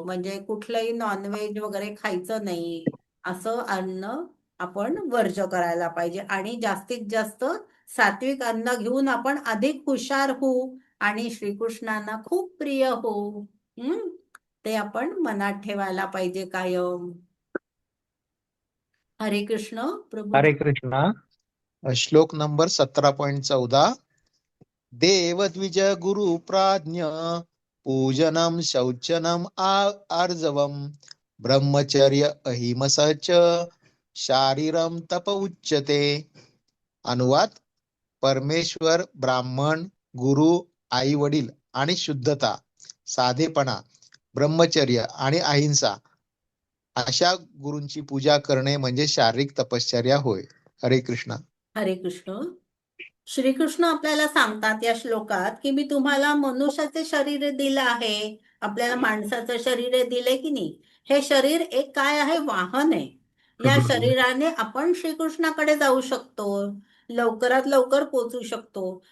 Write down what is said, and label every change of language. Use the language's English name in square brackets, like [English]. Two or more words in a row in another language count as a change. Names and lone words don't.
[Marathi] म्हणजे कुठलंही नॉनव्हेज वगैरे खायचं नाही, असं अन्न आपण वर्ज करायला पाहिजे आणि जास्तीत जास्त सात्विक अन्न घेऊन आपण अधिक हुशार होऊ आणि श्रीकृष्णांना खूप प्रिय होऊ. ते आपण मनात ठेवायला पाहिजे कायम. हरे कृष्ण हरे प्रभुजी. कृष्णा. श्लोक नंबर 17.14. [Sanskrit] देवद्विज गुरु प्राज्ञ पूजनम शौचनम आर्जवम ब्रह्मचर्य अहिंसा च शारीरम तप उच्यते. [Marathi] अनुवाद: परमेश्वर, ब्राह्मण, गुरु, आई वडील आणि शुद्धता, साधेपणा, ब्रह्मचर्य आणि अहिंसा अशा गुरूंची पूजा करणे म्हणजे शारीरिक तपश्चर्या होय. हरे कृष्णा. हरे कृष्ण. श्रीकृष्ण आपल्याला सांगतात या श्लोकात की मी तुम्हाला मनुष्याचे शरीर दिलं आहे, आपल्याला माणसाचं शरीर दिलंय की नाही. हे शरीर एक काय आहे, वाहन आहे. या शरीराने आपण श्रीकृष्णाकडे जाऊ शकतो, लवकरात लवकर पोहोचू शकतो.